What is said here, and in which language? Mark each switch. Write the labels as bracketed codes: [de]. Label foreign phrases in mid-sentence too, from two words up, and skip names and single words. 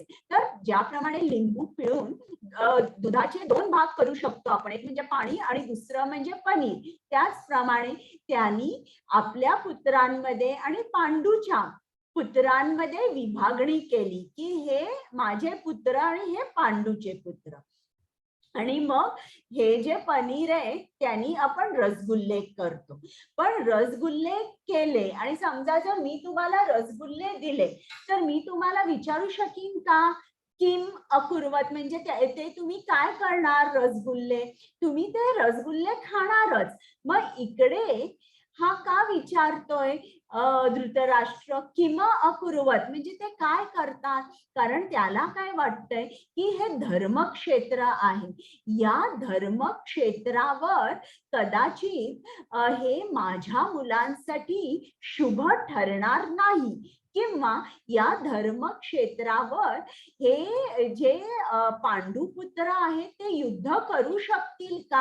[mr] तर ज्याप्रमाणे लिंबू पिळून दुधाचे 2 भाग करू शकतो आपण, एक म्हणजे पाणी आणि दुसरं म्हणजे पनीर, त्याचप्रमाणे त्यांनी आपल्या पुत्रांमध्ये आणि पांडूच्या पुत्रांमध्ये विभागणी केली की हे माझे पुत्र आणि हे पांडूचे पुत्र. आणि मग हे जे पनीर आहे त्यांनी आपण रसगुल्ले करतो. पण रसगुल्ले केले आणि समजा जर मी तुम्हाला रसगुल्ले दिले तर मी तुम्हाला विचारू शकीन का [sa] किम अकुर्वत, [mr] म्हणजे ते तुम्ही काय करणार रसगुल्ले, तुम्ही ते रसगुल्ले खाणारच. मग इकडे हा का विचारतोय धृतराष्ट्र [sa] किम अकुर्वत, [mr] म्हणजे ते काय करतात? कारण त्याला काय वाटतंय की हे धर्मक्षेत्र आहे, या धर्मक्षेत्रावर कदाचित हे माझ्या मुलांसाठी शुभ ठरणार नाही, किंवा या धर्मक्षेत्रावर हे जे पांडुपुत्र आहेत ते युद्ध करू शकतील का?